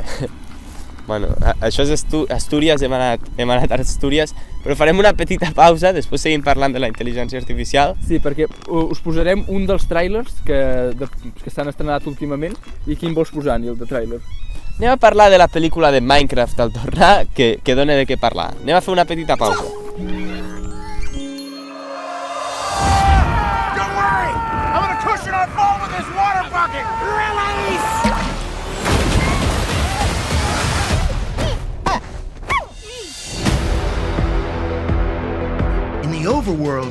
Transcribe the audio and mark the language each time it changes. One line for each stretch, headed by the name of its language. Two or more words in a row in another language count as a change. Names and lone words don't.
Catalan: Bueno, això és Astúries, hem anat a Astúries, però farem una petita pausa, després seguim parlant de la intel·ligència artificial. Sí, perquè us posarem un dels tràilers que s'han estrenat últimament, i quin vols posar, Nil, de tràiler? Anem a parlar de la pel·lícula de Minecraft al tornar, que dona de què parlar. Anem a fer una petita pausa.
English: Don't worry! I'm gonna cushion our fall with this water bucket! Release! In the overworld,